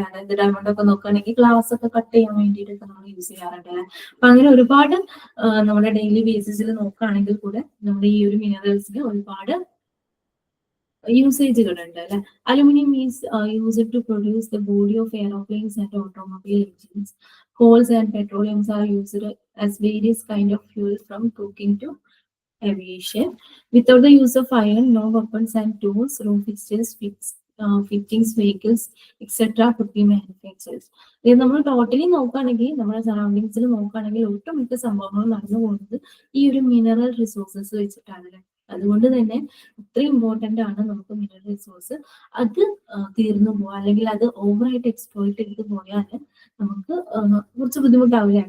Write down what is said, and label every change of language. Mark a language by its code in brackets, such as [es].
[ml] അതായത് ഡയമണ്ട് ഒക്കെ നോക്കുകയാണെങ്കിൽ ഗ്ലാസ് ഒക്കെ കട്ട് ചെയ്യാൻ വേണ്ടിയിട്ടൊക്കെ നമ്മൾ യൂസ് ചെയ്യാറുണ്ട് അല്ലെ. അപ്പൊ അങ്ങനെ ഒരുപാട് നമ്മുടെ ഡെയിലി ബേസിസിൽ നോക്കുകയാണെങ്കിൽ കൂടെ നമ്മുടെ ഈ ഒരു മിനറൽസിന് ഒരുപാട് യൂസേജുകൾ ഉണ്ട് അല്ലെ. [en] Aluminium is used to produce the body of airplanes and automobile engines. Coals and petroleums are used as various kind of fuel from cooking to aviation. Without the use of iron, no weapons and tools, room fixtures, fittings, vehicles, etc. could be manufactured. [ml] ഇത് നമ്മൾ totally നോക്കുകയാണെങ്കിൽ നമ്മുടെ സറൗണ്ടിങ്സിൽ നോക്കുകയാണെങ്കിൽ ഒട്ടുമിക്ക സംഭവങ്ങളും നടന്നു പോകുന്നത് ഈ ഒരു മിനറൽ റിസോഴ്സസ് വെച്ചിട്ടാണ്. അതുകൊണ്ട് തന്നെ അത്ര ഇമ്പോർട്ടന്റ് ആണ് നമുക്ക് മിനറൽ റിസോഴ്സ്. അത് തീർന്നു പോവാ അല്ലെങ്കിൽ അത് ഓവറായിട്ട് എക്സ്പ്ലോയിറ്റ് ചെയ്ത് പോയാൽ നമുക്ക് കുറച്ച് ബുദ്ധിമുട്ടാവില്ല.